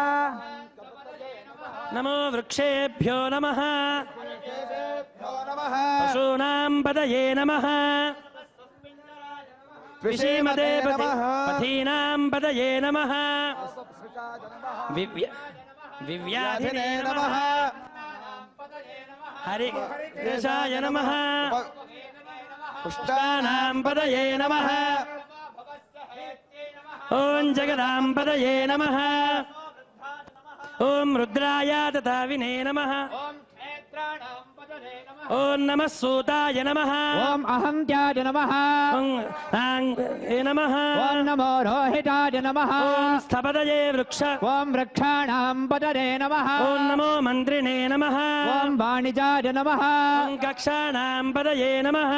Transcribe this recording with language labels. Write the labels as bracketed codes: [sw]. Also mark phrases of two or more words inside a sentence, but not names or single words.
[sa] नमो वृक्षेभ्यो नमः पशूनां पतये नमः विषीमते पथीनां पतये नमः विव्याधिने नमः हरिकेशाय नमः पुष्टानां पतये नमः ॐ जगदां पतये नमः ॐ रुद्राय तथा विने नमः ఓం నమః సూతాయ నమః ఓం అహంత్యాయ నమః ఓం ఆంగే నమః ఓం నమో రోహితాయ నమః ఓం స్థపదయే వృక్ష ఓం వృక్షాణాం పతరే నమః ఓం నమో మంత్రిణే నమః ఓం వాణిజాయ నమః ఓం కక్షాణాం పదయే నమః